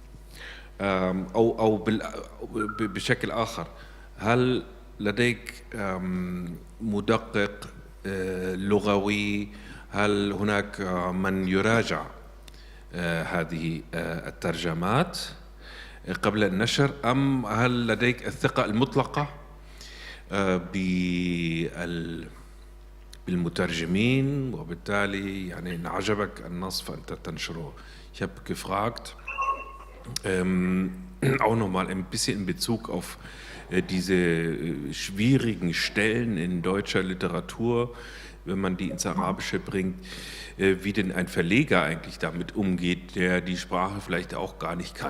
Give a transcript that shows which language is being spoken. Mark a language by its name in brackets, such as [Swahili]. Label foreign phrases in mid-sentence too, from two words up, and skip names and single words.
[Arabic] أو بشكل آخر هل لديك مدقق لغوي هل هناك من يراجع هذه الترجمات قبل النشر أم هل لديك الثقة المطلقة بالمترجمين وبالتالي يعني إن عجبك النص فأنت تنشره. [German] Ich habe gefragt, auch nochmal ein bisschen in Bezug auf diese schwierigen Stellen in deutscher Literatur, wenn man die ins Arabische bringt, wie denn ein Verleger eigentlich damit umgeht, der die Sprache vielleicht auch gar nicht kann.